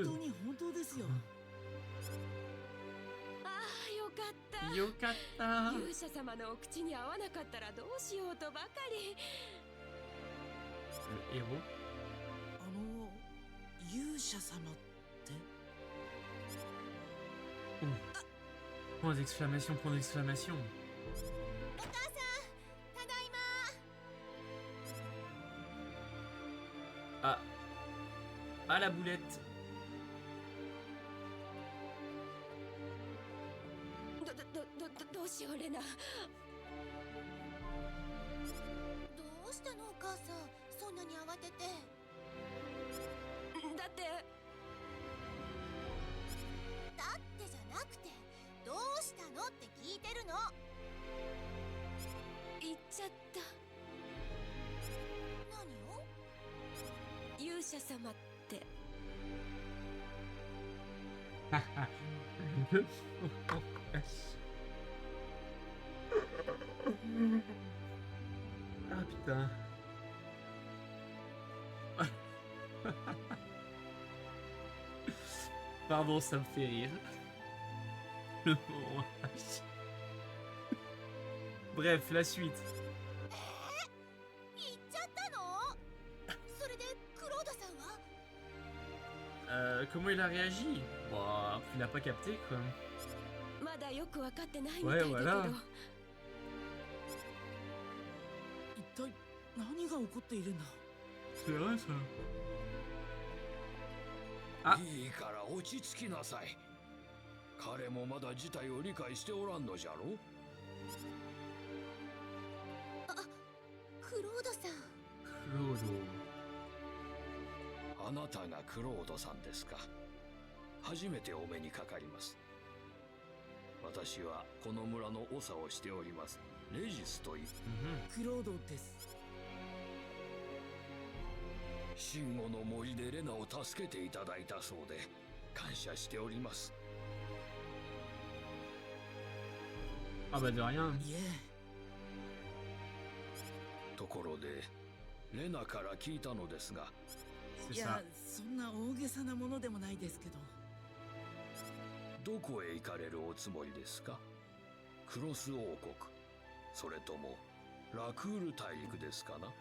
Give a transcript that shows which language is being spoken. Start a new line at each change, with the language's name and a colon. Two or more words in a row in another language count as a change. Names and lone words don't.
Japanese: 当に本当ですよ。ああ、よかった。 Yokata. 勇者様のお口に合わなかったらどうしようとばかり。
French: Le héros.
Japanese: 勇者様って。
French: Point d'exclamation, point d'exclamation.
Japanese: お母さん、ただいま。
French: Ah. Ah la boulette.
Japanese: どうしよう、レナ。どうしたのお母さん、そんなに慌てて。だってじゃなくて、どうしたのって聞いてるの。言っちゃった。何を？勇者様って。
French: Ah putain. Pardon, ça me fait rire. Le moment. Bref, la suite.
Japanese: 言っちゃったの？それでクロードさんは？
French: Comment il a réagi? Bah, il a pas capté quoi.
Japanese: まだよく分かってないみたいだけど。
French: Ouais, voilà.
Japanese: 一体何が起こっているんだ。
French: C'est vrai ça. Ah.
Japanese: いいから落ち着きなさい。彼もまだ事態を理解しておらんのじゃろ。クロードさん。 Clodo. あなたがクロードさんですか。初めてお目にかかります。私はこの村の長をしておりますレジスという Mhm. クロードです。信号の森でレナを助けていただいたそうで感謝しております。
French: Ah bah de rien.
Japanese: いえ、ところでレナから聞いたのですが、
French: C'est
Japanese: いや
French: ça.、
Japanese: そんな大げさなものでもないですけど。どこへ行かれるおつもりですか。クロス王国、それともラクール大陸ですかな。